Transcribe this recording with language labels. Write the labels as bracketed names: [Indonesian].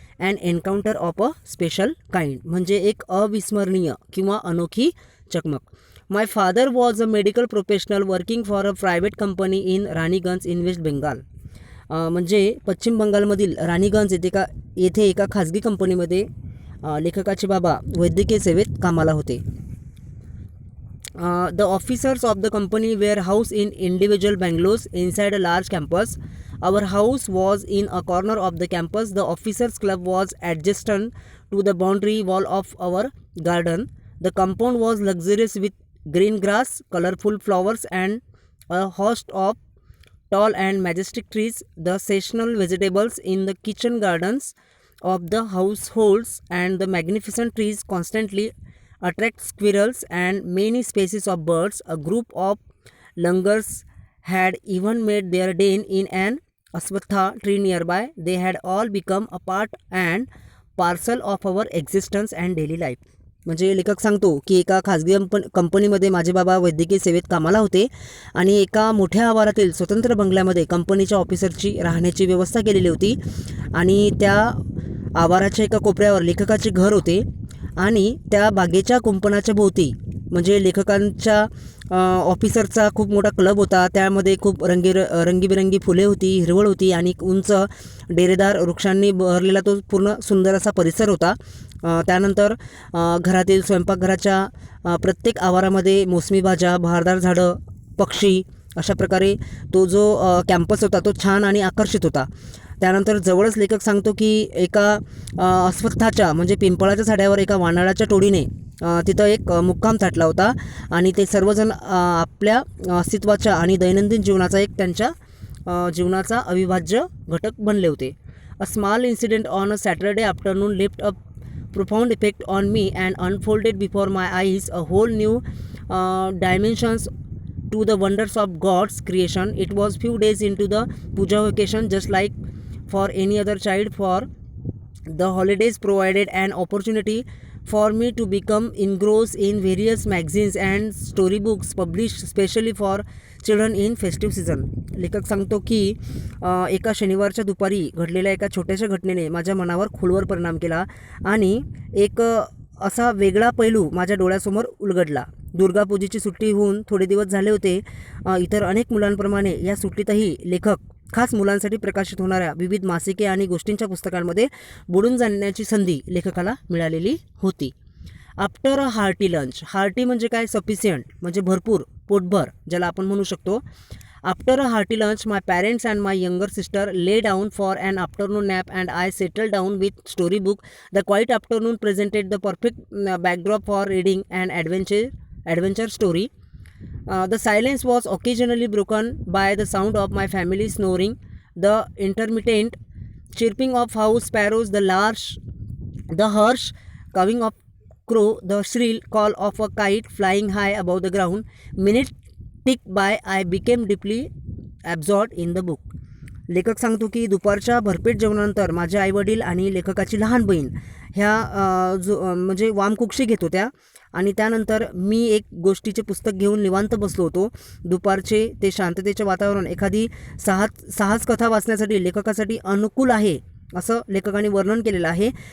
[English] an encounter of a special kind [Marathi] म्हणजे एक अविस्मरणीय किंवा अनोखी चकमक. [English] My father was a medical professional working for a private company in Raniganj in West Bengal. [Marathi] म्हणजे पश्चिम बंगालमधील राणीगंज येथे एका खाजगी कंपनीमध्ये लेखकाचे बाबा वैद्यकीय सेवेत कामाला होते. [English] The officers of the company were housed in individual bungalows inside a large campus. Our house was in a corner of the campus. The officers' club was adjacent to the boundary wall of our garden. The compound was luxurious with green grass, colorful flowers, and a host of tall and majestic trees. The seasonal vegetables in the kitchen gardens of the households and the magnificent trees constantly attract squirrels and many species of birds. A group of langurs had even made their den in an aswatha tree nearby. They had all become a part and parcel of our existence and daily life. [Marathi] म्हणजे लेखक सांगतो की एका खाजगी कंपनीमध्ये माझे बाबा वैद्यकीय सेवेत कामाला होते आणि एका मोठ्या आवारातील स्वतंत्र बंगल्यामध्ये कंपनीच्या ऑफिसरची राहण्याची व्यवस्था केलेली होती आणि त्या आवाराच्या एका कोपऱ्यावर लेखकाचे घर होते आणि त्या बागेच्या कुंपणाच्या भोवती म्हणजे लेखकांच्या ऑफिसरचा खूप मोठा क्लब होता. त्यामध्ये खूप रंगीबिरंगी फुले होती, हिरवळ होती आणि उंच डेरेदार वृक्षांनी भरलेला तो पूर्ण सुंदर असा परिसर होता. त्यानंतर घरातील स्वयंपाकघराच्या प्रत्येक आवारामध्ये मोसमी भाज्या, बहारदार झाडं, पक्षी अशा प्रकारे तो जो कॅम्पस होता तो छान आणि आकर्षित होता. त्यानंतर जवळच लेखक सांगतो की एका अस्वत्थाच्या म्हणजे पिंपळाच्या झाडावर एका वानराच्या टोळीने तिथं एक मुक्काम थाटला होता आणि ते सर्वजण आपल्या अस्तित्वाच्या आणि दैनंदिन जीवनाचा एक त्यांच्या जीवनाचा अविभाज्य घटक बनले होते. [English] A small incident on a Saturday afternoon left a profound effect on me and unfolded before my eyes a whole new dimensions to the wonders of God's creation. It was few days into the puja vacation, just like for any other child. For the holidays provided an opportunity for me to become engrossed in various magazines and storybooks published specially for children in festive season. [Marathi] लेखक सांगतो की एका शनिवारच्या दुपारी घडलेल्या एका छोट्याशा घटनेने माझ्या मनावर खोलवर परिणाम केला आणि एक असा वेगळा पैलू माझ्या डोळ्यासमोर उलगडला. दुर्गापूजेची सुट्टी होऊन थोडे दिवस झाले होते. इतर अनेक मुलांप्रमाणे या सुट्टीतही लेखक खास मुलांसाठी प्रकाशित होणाऱ्या विविध मासिके आणि गोष्टींच्या पुस्तकांमध्ये बुडून जाण्याची संधी लेखकाला मिळालेली होती. [English] After a hearty lunch. [Marathi] Hearty म्हणजे काय? सफिशियंट म्हणजे भरपूर, पोटभर ज्याला आपण म्हणू शकतो. [English] After a hearty lunch my parents and my younger sister lay down for an afternoon nap and I settle down with story book. The quiet afternoon presented the perfect backdrop for reading and adventure story. The silence was occasionally broken by the sound of my family snoring, the intermittent chirping of house sparrows, the harsh cawing of crow, the shrill call of a kite flying high above the ground. Minutes tick by, I became deeply absorbed in the book. [Marathi] लेखक सांगतो की दुपारच्या भरपेट जेवणानंतर माझे आईवडील आणि लेखकाची लहान बहीण ह्या म्हणजे वामकुक्षी घेत होत्या आणि त्यानंतर मी एक गोष्टीचे पुस्तक घेऊन निवांत बसलो होतो. दुपारचे ते शांततेचे वातावरण एखादी साहस कथा वाचण्यासाठी लेखकासाठी अनुकूल आहे असं लेखकाने वर्णन केलेलं आहे.